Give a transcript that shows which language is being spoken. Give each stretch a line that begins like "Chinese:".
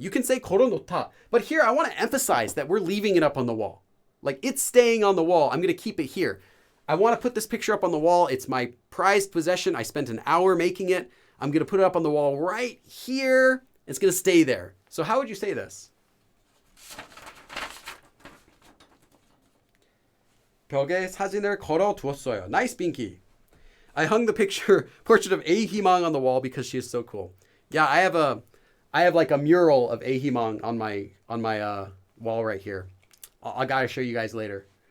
English: You can say 걸어놓다. But here, I want to emphasize that we're leaving it up on the wall. Like, it's staying on the wall. I'm going to keep it here. I want to put this picture up on the wall. It's my prized possession. I spent an hour making it. I'm going to put it up on the wall right here. It's going to stay there. So how would you say this?
Korean: 벽에 사진을 걸어두었어요.
English: Nice, Binky. I hung the portrait of Ahimang on the wall because she is so cool. Yeah, I have like a mural of Ahimang on my wall right here. I gotta show you guys later.